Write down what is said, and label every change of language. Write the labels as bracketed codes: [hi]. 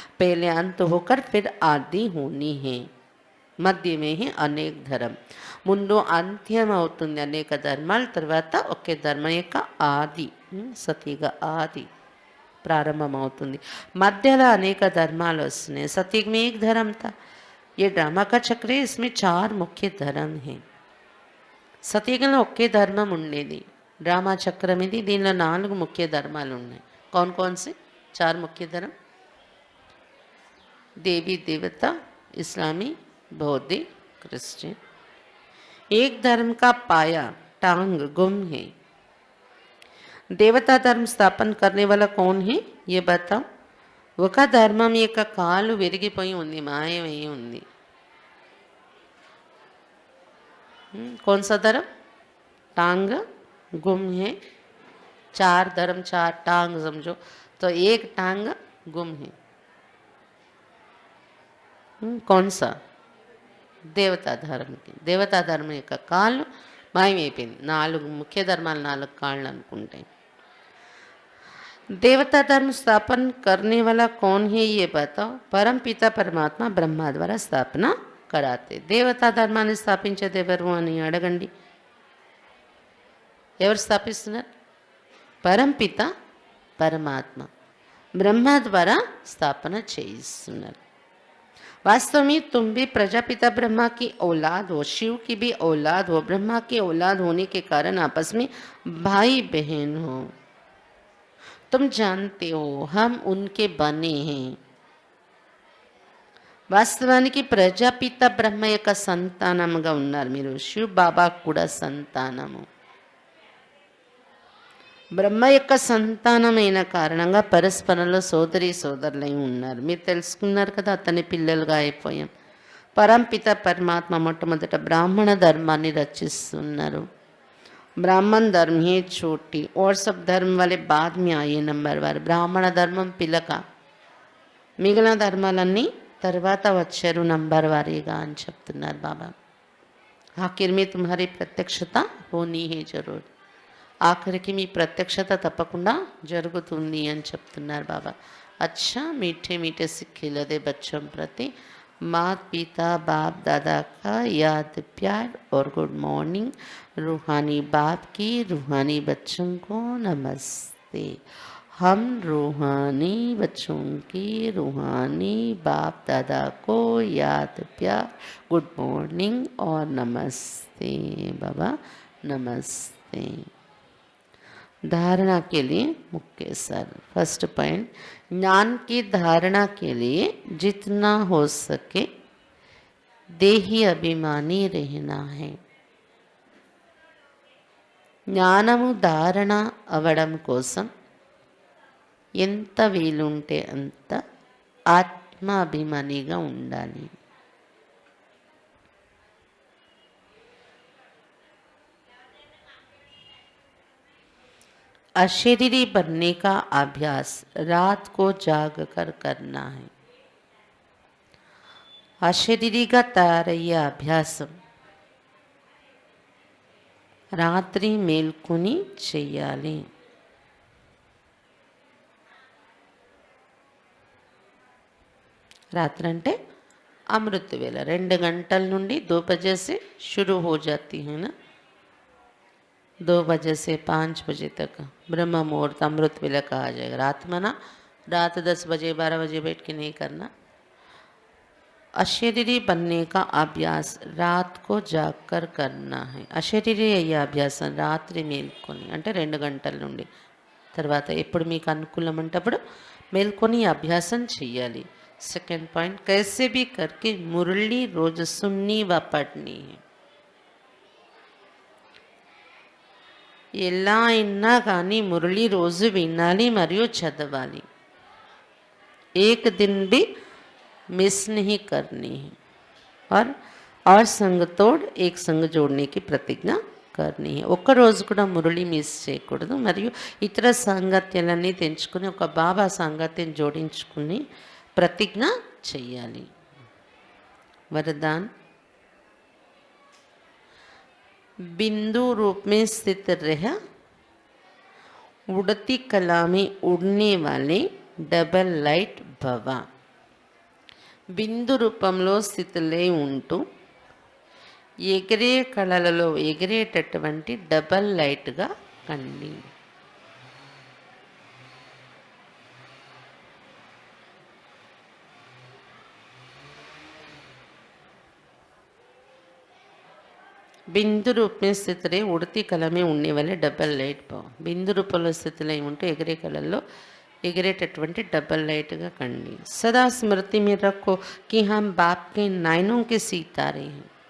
[hi] పేలే అంత హోకర్ ఫిర్ ఆది హోనీ హే, మధ్యమే హే అనేక ధర్మ. [te] ముందు అంత్యం అవుతుంది అనేక ధర్మాల, తర్వాత ఒకే ధర్మం యొక్క ఆది, సతీగా ఆది ప్రారంభమవుతుంది. మధ్యలో అనేక ధర్మాలు వస్తున్నాయి. [hi] सतयुग में एक धर्म था. ये ड्रामा का चक्र है, इसमें 4 मुख्य धर्म हैं. [te] సతయుగంలో ఒకే ధర్మం ఉండేది. డ్రామా చక్రం ఇది. దీనిలో 4 ముఖ్య ధర్మాలు ఉన్నాయి. [hi] कौन कौन से 4 मुख्य धर्म? देवी देवता, इस्लामी, बौद्धिक, क्रिश्चियन. एक धर्म का पाया टांग गुम है. [te] దేవతా ధర్మ స్థాపన [hi] करने वाला कौन है ये बताओ. [te] ఒక ధర్మం యొక్క కాలు విరిగిపోయి ఉంది, మాయమై ఉంది. [hi] कौन सा धर्म? टांग गुम है. 4 धर्म 4 टांग समझो, तो एक टांग गुम है. कौन सा? [te] దేవతా ధర్మకి. దేవతా ధర్మం యొక్క కాళ్ళు మాయమైపోయింది. 4 ముఖ్య ధర్మాలు 4 కాళ్ళు అనుకుంటాయి. [hi] देवता धर्म स्थापन करने वाला कौन है ये बताओ. परम पिता परमात्मा ब्रह्मा द्वारा स्थापना कराते. [te] దేవతా ధర్మాన్ని స్థాపించేది ఎవరు అని అడగండి. ఎవరు స్థాపిస్తున్నారు? పరంపిత పరమాత్మ బ్రహ్మ ద్వారా స్థాపన చేయిస్తున్నారు. [hi] वास्तव में तुम भी प्रजापिता ब्रह्मा की औलाद हो, शिव की भी औलाद हो. ब्रह्मा की औलाद होने के कारण आपस में भाई बहन हो. तुम जानते हो हम उनके बने हैं. [te] వాస్తవానికి ప్రజాపిత బ్రహ్మ యొక్క సంతానముగా ఉన్నారు మీరు. శివ్ బాబా కూడా సంతానము. బ్రహ్మ యొక్క సంతానమైన కారణంగా పరస్పరంలో సోదరి సోదరులై ఉన్నారు. మీరు తెలుసుకున్నారు కదా, అతని పిల్లలుగా అయిపోయాం. పరంపిత పరమాత్మ మొట్టమొదట బ్రాహ్మణ ధర్మాన్ని రచిస్తున్నారు. [hi] ब्राह्मण धर्म ही छोटी और सब धर्म वाले बाद में आए नंबर वार. [te] బ్రాహ్మణ ధర్మం పిలక, మిగిలిన ధర్మాలన్నీ తర్వాత వచ్చారు నంబర్ వారీగా అని చెప్తున్నారు బాబా. [hi] ఆఖిర్ మీ తుమ్హారీ ప్రత్యక్షత హోనీ హే జరూర్. [te] ఆఖరికి మీ ప్రత్యక్షత తప్పకుండా జరుగుతుంది అని చెప్తున్నారు బాబా. [hi] అచ్చా మీఠే మీఠే సిక్కిలదే బచ్చం ప్రతి माता पिता बाप दादा का याद प्यार और गुड मॉर्निंग. रूहानी बाप की रूहानी बच्चों को नमस्ते. हम रूहानी बच्चों की रूहानी बाप दादा को याद प्यार, गुड मॉर्निंग और नमस्ते बाबा, नमस्ते. धारणा के लिए मुख्य सर. फर्स्ट पॉइंट, ज्ञान की धारणा के लिए जितना हो सके देही अभिमानी रहना है. [te] జ్ఞానము ధారణ అవడం కోసం ఎంత వీలుంటే అంత ఆత్మాభిమానిగా ఉండాలి. [hi] अशरीरी बनने का अभ्यास रात को जाग कर करना है. [te] అశరీరిగా తయారయ్యే అభ్యాసం రాత్రి మేల్కొని చెయ్యాలి. రాత్రి అంటే అమృత వేళ 2 గంటల నుండి [hi] 2 बजे से शुरू हो जाती है ना. 2 बजे से 5 बजे तक ब्रह्म मुहूर्त अमृत वेला कहा जाएगा। रात में ना, रात 10 बजे 12 बजे बैठ के नहीं करना। अशरीरी बनने का अभ्यास रात को जागकर करना है। [te] అశరీరి అయ్యే అభ్యాసం రాత్రి మేల్కొని, అంటే 2 గంటల నుండి తర్వాత ఎప్పుడు మీకు అనుకూలం అంటే అప్పుడు మేల్కొని అభ్యాసం చెయ్యాలి। [hi] सेकंड पॉइंट, कैसे भी करके मुरली रोज सुननी व पढ़नी है। [te] ఎలా అయినా కానీ మురళి రోజు వినాలి మరియు చదవాలి। [hi] एक दिन भी मिस नहीं करनी है और संग तोड़ एक संग जोड़ने की प्रतिज्ञा करनी है। [te] ఒక్క రోజు కూడా మురళి మిస్ చేయకూడదు మరియు ఇతర సాంగత్యాలన్నీ తెంచుకొని ఒక బాబా సాంగత్యం జోడించుకుని प्रतिज्ञा చెయ్యాలి। [hi] वरदान, बिंदु रूप में स्थित रह उड़ती कला में उड़ने वाले डबल लाइट भवा। [te] బిందు రూపంలో స్థితిలో ఉంటూ ఎగిరే కళలలో ఎగిరేటటువంటి డబల్ లైట్గా కండి। [hi] బిందు రూप में स्थित रहे उड़ती कला में उड़ने वाले डबल लाइट भाव। [te] బిందు రూపంలో స్థితిలో ఉంటూ ఎగిరే కళల్లో ఎగిరేటటువంటి డబల్ లైట్గా కండి। [hi] सदा स्मृति में रखो कि हम बाप के नयनों के सितारे हैं।